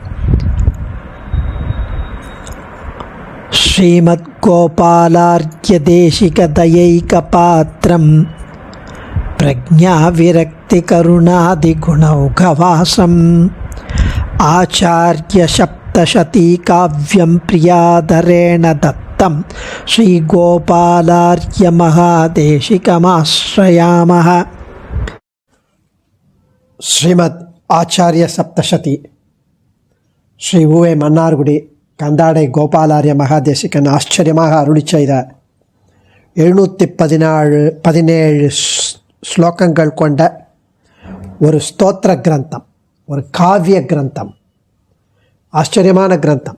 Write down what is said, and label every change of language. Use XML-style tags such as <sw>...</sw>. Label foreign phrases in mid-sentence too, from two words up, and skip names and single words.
<sa>श्रीमद्गोपालार्घ्यदेशिकदयैकपात्रं प्रज्ञाविरक्तिकरुणादिगुणौघवासम् आचार्यसप्तशतीकाव्यं प्रियादरेण दत्तं श्रीगोपालार्घ्यमहादेशिकमाश्रयामः।</sa> <ta>श्रीमद् आचार्य सप्तशती ஸ்ரீ உவே மன்னார்குடி கந்தாடை கோபாலாரிய மகாதேசிகன் ஆச்சரியமாக அருளி செய்த 717 ஸ்லோகங்கள் கொண்ட ஒரு ஸ்தோத்திர கிரந்தம், ஒரு காவிய கிரந்தம், ஆச்சரியமான கிரந்தம்.</ta>